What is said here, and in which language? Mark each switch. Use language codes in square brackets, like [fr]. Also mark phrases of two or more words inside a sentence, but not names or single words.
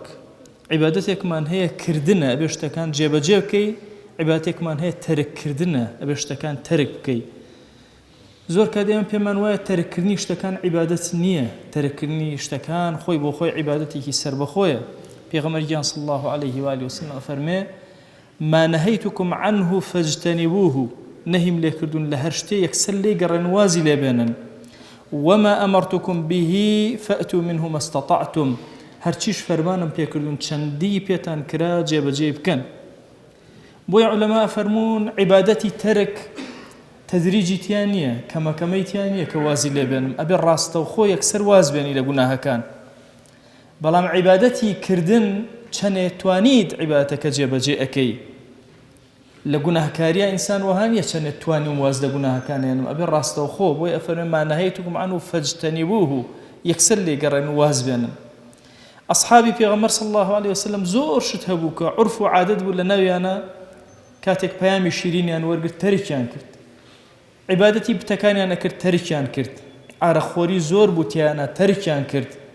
[ckb] عیبادەتێکمان هەیە کردنە ئەبێ شتەکان جێبەجێ بکەی، عیبادەتێکمان هەیە تەرککردنە ئەبێ شتەکان تەرک بکەی. زۆر کات ئێمە پێمان وایە تەرککردنی شتەکان عیبادەت نییە، تەرککردنی شتەکان خۆی بۆ خۆی عیبادەتێکی سەربەخۆیە. [ar] پێغەمبەرگیان صلی الله عليه وآله وسلم ئەفەرمێ: ما نهيتكم عنه فاجتنبوه، [ckb] نهیم لێکردون لە هەر شتێ یەکسەر لێگەڕێن وازی لێبێنن. [ar] وما أمرتكم به فأتوا منه ما استطعتم، [ckb] هەرچیش فەرمانم پێکردون چەندی پێتان کرا جێبەجێ بکەن. بۆیە عولەما ئەفەرمون عیبادەتی تەرک تەدریجی تیان نییە، کەمەکەمەی تیان نییە کە وازی لێبێنم، ئەبێ ڕاستەوخۆ یەکسەر واز بێنی لە گوناهەکان. بەڵام عیبادەتی کردن چەنێ توانیت عیبادەتەکە جێبەجێ ئەکەی. لە گوناهکاریە ئینسان وەها نییە چەنێ توانیم واز لە گوناهەکانێنم، ئەبێ ڕاستەوخۆ. بۆی ئەفەرمێ: [ar] ما نهيتكم عنه فاجتنبوه، [ckb] یەکسەر لێگەڕێن واز بێنن. ئەصحابی پێغەمبەر [ar] صلی الله عليه وسلم [ckb] زۆر شت هەبوو کە عورف و عادەت بوو لە ناویانە، کاتێک پەیامی شیرینیان وەرگرت تەرکیان کرد، عیبادەتی بتەکانیان نەکرد تەرکیان کرد، ئارەخۆری زۆر بوو تیانە تەرکیان کرد،